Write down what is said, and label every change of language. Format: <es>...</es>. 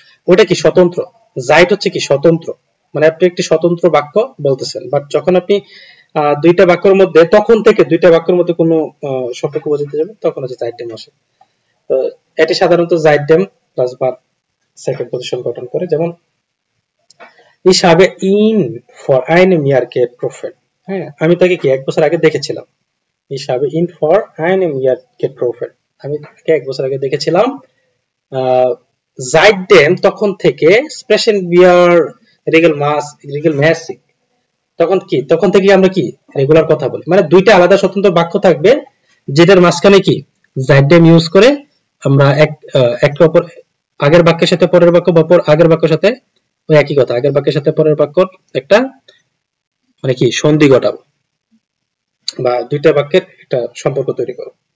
<bn>ওটা কি স্বতন্ত্র, জাইট হচ্ছে কি স্বতন্ত্র, মানে আপনি একটি স্বতন্ত্র বাক্য বলতেছেন, বাট যখন আপনি দুইটা বাক্যের মধ্যে, তখন থেকে দুইটা বাক্যের মধ্যে কোনো সম্পর্ক বোঝাতে যাবে তখন হচ্ছে জাইটেম আসে। তো এটি সাধারণত জাইটেম প্লাস ভার্ব সেকেন্ড পজিশন গঠন করে, যেমন</bn> <de>ich habe ihn vor einem Jahr getroffen,</de> <bn>হ্যাঁ, আমি তাকে কি 1 বছর আগে দেখেছিলাম।</bn> <de>ich habe ihn vor einem Jahr getroffen,</de> <bn>আমি তাকে 1 বছর আগে দেখেছিলাম।</bn> <de>seitdem</de> <bn>তখন থেকে,</bn> <de>sprechen wir regelmäßig,</de> <bn>তখন কি, তখন থেকে আমরা কি রেগুলার কথা বলি, মানে দুইটা আলাদা স্বতন্ত্র বাক্য থাকবে যেটার মাঝখানে কি জাইডেম ইউজ করে আমরা একটা অপর আগের বাক্যের সাথে পরের বাক্য বা আগের বাক্যের সাথে ওই একই কথা, আগের বাক্যের সাথে পরের বাক্যর একটা মানে কি সন্ধি ঘটাবো বা দুইটা বাক্যের একটা সম্পর্ক তৈরি করব।</bn>